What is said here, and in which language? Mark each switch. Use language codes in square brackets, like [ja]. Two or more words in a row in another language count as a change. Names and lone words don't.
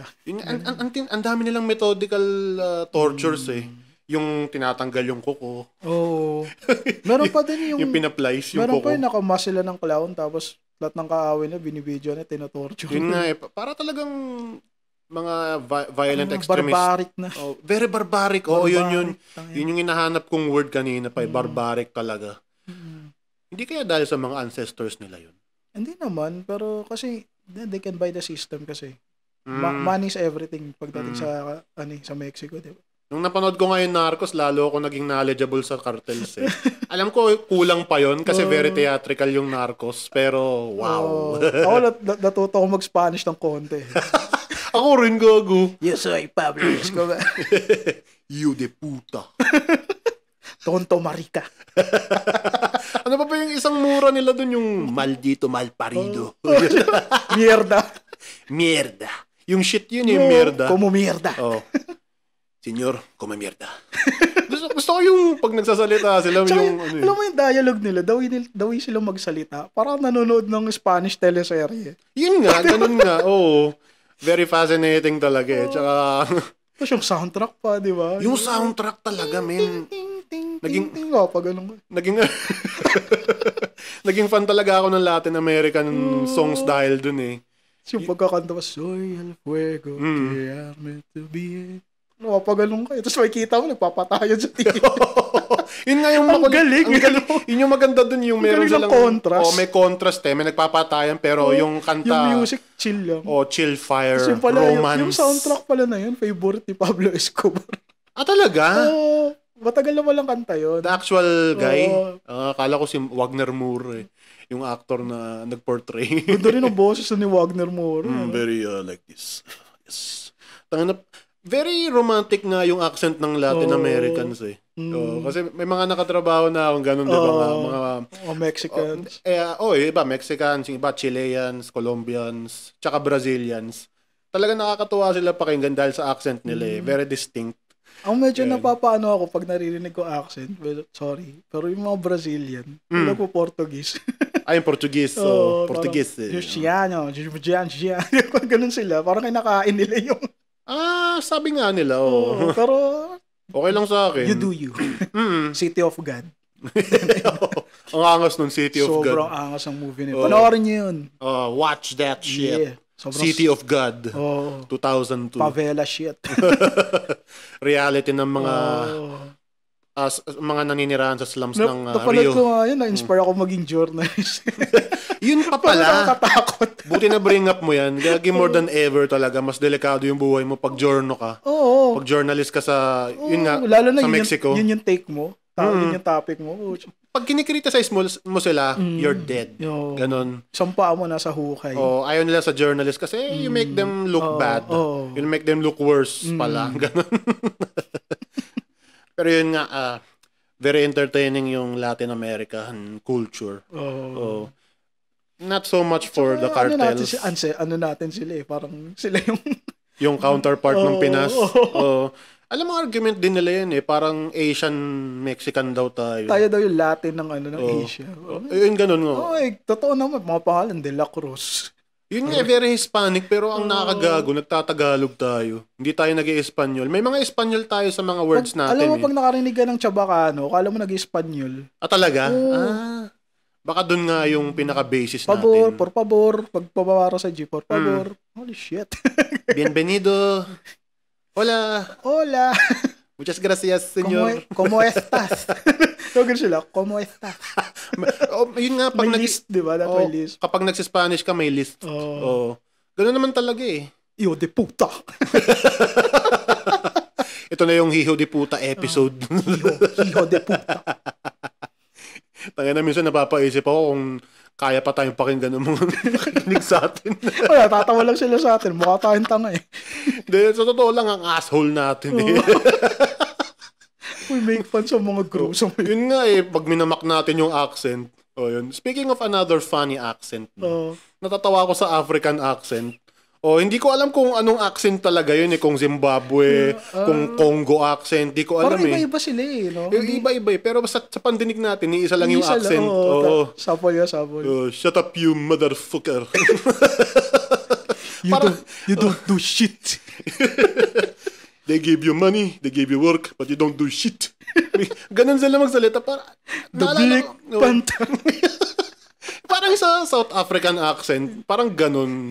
[tl] Ang dami nilang [en] methodical tortures [tl] eh. Yung tinatanggal yung kuko. Meron pa din yung pinaplice yung meron kuko. Meron pa yung nakamas sila ng clown tapos lahat ng kaaway na binibidyo na tinotorture. Yun nga eh. Para talagang mga [en] violent extremists. [tl] Barbaric na. [en] Very barbaric. [tl] Yun yung hinahanap kong word kanina pa. Barbaric talaga. Hindi kaya dahil sa mga ancestors nila yun? Hindi naman. Pero kasi [en] they can buy the system [tl] kasi. [en] Money is everything [tl] pagdating sa Mexico. Diba? Nung napanood ko ngayon Narcos, lalo ako naging knowledgeable sa cartels eh. Alam ko kulang pa yon kasi [en] very theatrical [tl] yung Narcos, pero wow. Ako natuto ko mag-Spanish ng konti. Ako rin gago. [es] Yo soy Pablo Escobar. You de puta. Tonto marica. Ano pa yung isang mura nila dun, yung maldito malparido. Mierda. [tl] Yung shit yun yung mierda. [es] Como mierda. Senyor, come mierda. [tl] Gusto ko yung pag nagsasalita sila. Tsaka, yung alam mo yung dialogue nila, daw silang magsalita. Parang nanonood ng Spanish teleserye. Yun nga, ganun nga. [en] Very fascinating [tl] talaga eh. Tsaka... Tapos yung soundtrack pa, di ba? Yung soundtrack talaga, men. Naging fan talaga ako ng [en] Latin American songs [tl] dahil dun eh. Yung pagkakanta pa, [es] Soy el fuego, que arme to be. [tl] Pagalong kayo. Tapos makikita mo, nagpapatayan sa TV. Yun nga yung galing. Yun yung maganda dun, yung meron silang contrast. May contrast eh. May nagpapatayan pero yung kanta... Yung music, chill lang. [en] Chill fire, romance. [tl] Yung soundtrack pala na yun, favorite ni Pablo Escobar. Talaga? Matagal na walang kanta yun. [en] The actual guy? [tl] Akala ko si Wagner Moore eh. Yung actor na nag-portray. Ganda rin ang boses ni Wagner Moore. [en] Very like this. Yes. Very romantic [tl] nga yung [en] accent ng Latin Americans eh. [tl] Kasi may mga nakatrabaho na akong ganun, diba nga? Mga Mexicans. Iba Mexicans, iba Chileans, Colombians, tsaka Brazilians. Talaga nakakatuwa sila pakinggan dahil sa accent nila eh. [en] Very distinct. [tl] Ang medyo napapaano ako pag naririnig ko accent. [en] Well, sorry. [tl] Pero yung mga Brazilian, wala ko Portuguese. Yung Portuguese. Portuguese eh. Giustiano, ganun sila. Parang kinakain nila yung... sabi nga nila, pero... Okay lang sa akin. [en] You do you. City of God. [tl] Ang angas nun, City of God. Sobrang angas ang movie nila. Panoorin niyo yun. [en] Watch that shit. Yeah. City of God. 2002. Favela shit. [tl] Reality ng mga mga naninirahan sa slums ng Rio. Napanood ko nga yun. Na-inspire ako maging journalist. Yun pa pala. Nakakatakot. Buti na bring up mo yan. Gagi [en] more than ever [tl] talaga. Mas delikado yung buhay mo pag journo ka. Pag journalist ka sa, yun nga, lalo na sa Mexico. Yun yung take mo. Yun yung topic mo. pag kinikriticize mo sila, [en] you're dead. [tl] Ganon. Sampa mo na sa hukay. Ayaw nila sa journalist kasi [en] you make them look bad. You make them look worse pala. [tl] Ganon. Pero yun nga, [en] very entertaining yung Latin American culture. Not so much for the cartels. [tl] Ano natin sila parang sila yung counterpart ng Pinas. Alam mo, argument din nila yan parang Asian Mexican daw tayo. Tayo daw yung Latin ng ng Asia. Yun ganun nga. Totoo naman, mga pangalan De La Cruz. Yun nga, [en] very Hispanic, [tl] pero ang nakakagago, nagtatagalog tayo. Hindi tayo nag-i-Espanyol. May mga Espanyol tayo sa mga words natin. Alam mo, pag nakarinig ka ng Chabacano, kala mo nag-i-Espanyol. Talaga? Baka dun nga yung pinaka-basis natin. [es] Por favor. [tl] Pag pabawara sa G, [es] por favor. [en] Holy shit. [es] Bienvenido. Hola. Muchas gracias, señor. ¿Cómo estás? [tl] Ganun sila, [es] ¿cómo estás? [tl] Yun nga, pag may list, di ba? May list. Kapag nagsispanish ka, may list. Ganun naman talaga [es] Hijo de puta. [tl] Ito na yung [es] Hijo de puta [tl] episode. [es] Hijo de puta. [tl] Tangina, minsan napapaisip ako kung kaya pa tayong pakinggan ng mga nakikinig sa atin. Tatawa lang sila sa atin. Mukha tayong tanga Hindi, sa totoo lang, ang asshole natin [en] We make fun [tl] sa mga [en] groups. [tl] Yun nga pag minamak natin yung accent. Yun. [en] Speaking of another funny accent, [tl] natatawa ako sa African accent. Hindi ko alam kung anong accent talaga yun kung Zimbabwe, kung Congo accent, di ko alam parang iba-iba sila no? Iba-iba pero sa pandinig natin, isa lang yung accent. Sapol. [en] Shut up you motherfucker. You don't do shit. They give you money, they give you work, but you don't do shit. [tl] Ganun sila magsalita. [en] The Black Panther. [tl] Parang sa South African accent, parang ganun.